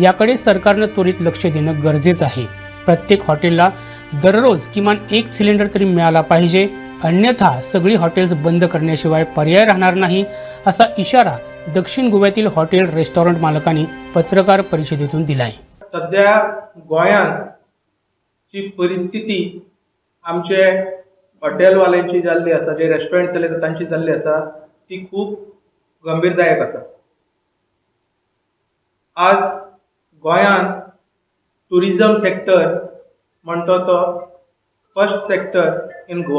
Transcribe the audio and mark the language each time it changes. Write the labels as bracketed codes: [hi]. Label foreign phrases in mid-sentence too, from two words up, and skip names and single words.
[mr] याकडे सरकारनं त्वरित लक्ष देणं गरजेचं आहे। प्रत्येक हॉटेलला दररोज किमान 1 सिलेंडर तरी मिळाला पाहिजे, अन्यथा सगळी हॉटेल्स बंद करण्याशिवाय पर्याय राहणार नाही, असा इशारा दक्षिण गोव्यातील हॉटेल रेस्टॉरंट मालकांनी पत्रकार परिषदेतून दिलाय। [kok] सध्या गोंयांची परिस्थिती आमचे हॉटेलवाल्यांची जाल्ली आसा, जे रेस्टॉरंट चलयता तांची जाल्ली आसा, ती खूप गंभीरदायक आसा। आज गोंयांत [en] tourism sector [kok] म्हणतो तो [en] first sector in Goa.